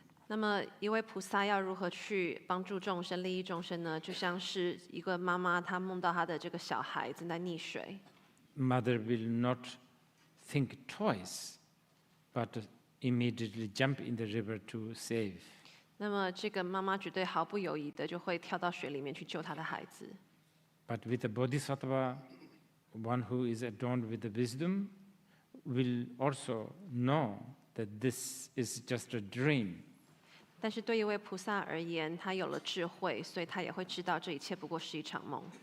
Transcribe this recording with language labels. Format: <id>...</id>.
<zh>那么，一位菩萨要如何去帮助众生、利益众生呢？就像是一个妈妈，她梦到她的这个小孩正在溺水。</zh> <en>Mother will not think twice, but immediately jump in the river to save.</en> <zh>那么这个妈妈绝对毫不犹豫的就会跳到水里面去救她的孩子。</zh> <en>But with the bodhisattva, one who is adorned with the wisdom will also know that this is just a dream.</en> <zh>但是对一位菩萨而言，他有了智慧，所以他也会知道这一切不过是一场梦。</zh>